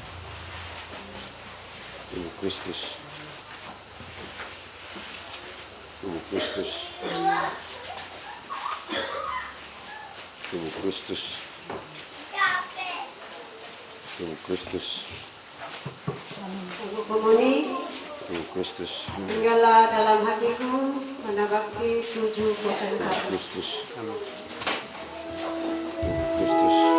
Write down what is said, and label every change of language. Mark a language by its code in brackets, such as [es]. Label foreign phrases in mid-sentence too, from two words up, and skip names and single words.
[id] Tuhan Kristus. Tuhan Kristus. Tuhan Kristus. Tuhan Kristus. Untuk komuni, Tuhan Kristus. tinggallah dalam hatiku, Manabakti 7:1. Kristus. Tuhan Kristus.